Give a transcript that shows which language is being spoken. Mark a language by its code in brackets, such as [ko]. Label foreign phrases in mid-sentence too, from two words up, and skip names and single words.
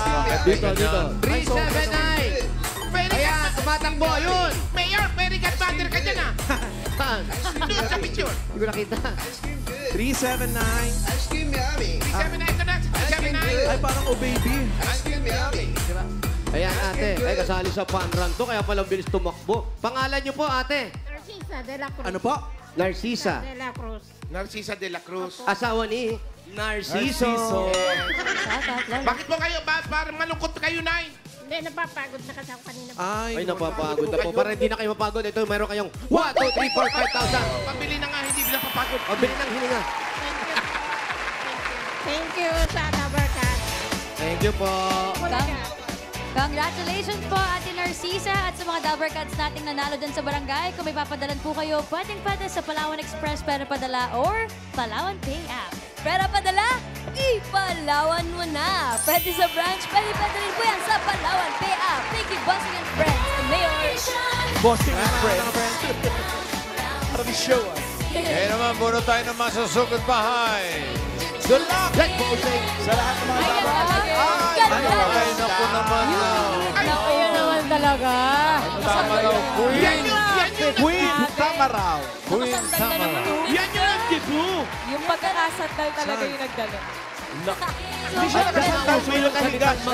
[tl] Dito. 379. Ayan, tumatakbo. Yun. Mayor, [en] very godmother [tl] ka dyan ah. Saan? Doon sa picture. Hindi ko nakita. 379. 379 ito na. 379. Ay, parang [en] oh baby. [tl] Ayan, ate. Ay, kasali sa [en] fun run [tl] to. Kaya pala bilis tumakbo. Pangalan niyo po, ate? Narcisa de la Cruz. Ano po? Narcisa. De la Cruz. Narcisa de la Cruz. Asawa ni Narciso. Bakit po kayo? Parang malungkot kayo, Nay. Hindi, napapagod na kasi ako kanina. Ay, napapagod na po. Para hindi na kayo mapagod, ito meron kayong 1, 2, 3, 4, 5,000. Pabili na nga, hindi bilang papagod. Pabili ng hininga. [en] Thank you sa Tabarkat. Thank you po. [tl] Congratulations po, Ate Narcisa, at sa mga Dabber Cats nating nanalo dyan sa barangay. Kung may papadalan po kayo, pwedeng-pwede sa Palawan Express Pera Padala or Palawan Pay App. Pera Padala, ipalawan mo na. Pwede sa branch, pwede rin po yan sa Palawan Pay App. [en] Thank you, Bossing and Friends, and Mayor. Bossing and friends. [tl] Para di show ah. Eh naman, muna tayo ng masusugod bahay. [en] Good luck Let's go, sing. [tl] sa lahat ng mga Ayan dapat. talaga. Ay, naku naman. Naku, yun naman talaga. Tama daw, Queen. Queen, tama raw. Queen, tama raw. Yan yung nag-debut. Yung pagkakasandal talaga yung nagdala. Hindi siya nakasandal, may nakahiga siya.